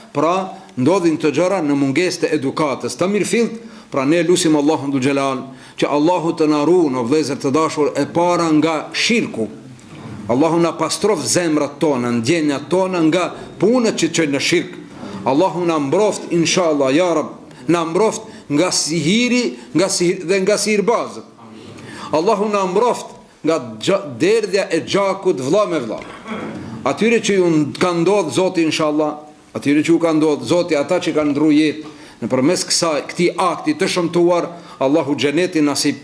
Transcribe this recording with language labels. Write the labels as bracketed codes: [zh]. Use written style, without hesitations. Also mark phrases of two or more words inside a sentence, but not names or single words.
[sq] Pra ndodhin të gjëra në mungesë të edukatës. Të mirëfillt, pra ne lusim Allahun [ar] ذو الجلال [sq] që Allahu të na ruaj në vëllezër të dashur e para nga shirku. Allahu na pastrof zemrat tona, ndjenjat tona nga punët që çojnë në shirk. Allahu na mbroft [ar] إن شاء الله يا رب, [sq] na mbroft nga sihiri, dhe nga sihirbazët. Allahu na mbroft nga derdhja e gjakut vëlla me vëlla. Atyre që ju ka ndodh Zoti inshallah, atyre që ju ka ndodh Zoti, ata që kanë ndru jetë nëpërmes këtij akti të shëmtuar, Allahu xhenetin nasip.